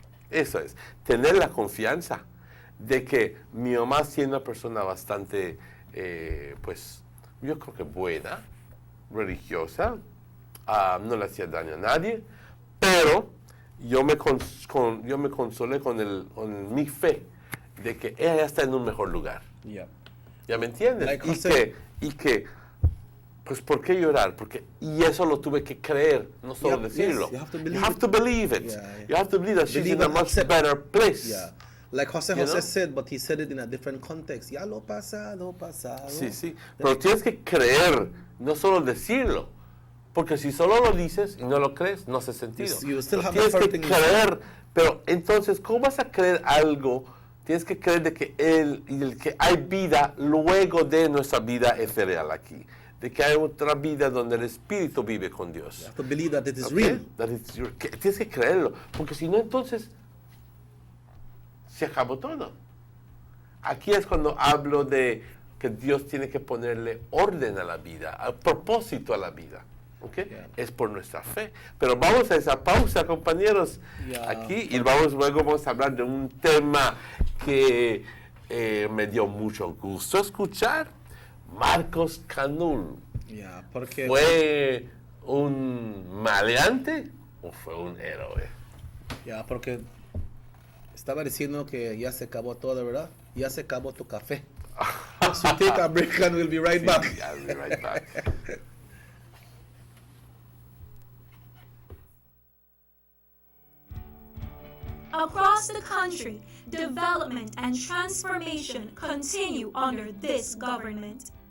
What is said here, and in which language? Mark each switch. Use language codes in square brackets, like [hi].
[es] Eso es, tener la confianza de que mi mamá, siendo una persona bastante, pues, yo creo que buena, religiosa, no le hacía daño a nadie, pero yo me consolé con mi fe de que ella ya está en un mejor lugar. ¿Ya me entiendes? Y que, pues, ¿por qué llorar? Y eso lo tuve que creer, no solo decirlo. [en] You have to believe it. You have to believe that she's in a much better place. Yeah. Like Jose said, but he said it in a different context. [es] Ya lo pasado. Sí. Pero tienes que creer, no solo decirlo. Porque si solo lo dices y no lo crees, no hace sentido. Tienes que creer. Pero entonces, ¿cómo vas a creer algo? Tienes que creer de que que hay vida luego de nuestra vida ethereal aquí. De que hay otra vida donde el Espíritu vive con Dios. [en] You have to believe that it is real. [es] Tienes que creerlo. Porque si no, entonces se acabó todo. Aquí es cuando hablo de que Dios tiene que ponerle orden a la vida, a propósito a la vida. ¿Okay? Es por nuestra fe. Pero vamos a esa pausa, compañeros, aquí, y luego vamos a hablar de un tema que me dio mucho gusto escuchar. Marcos Canul. ¿Fue un maleante o fue un héroe? Porque estaba diciendo que ya se acabó todo, ¿verdad? Ya se acabó tu café. [en] So take a break and we'll be right back. I'll be right back. Across the country, development and transformation continue under this government.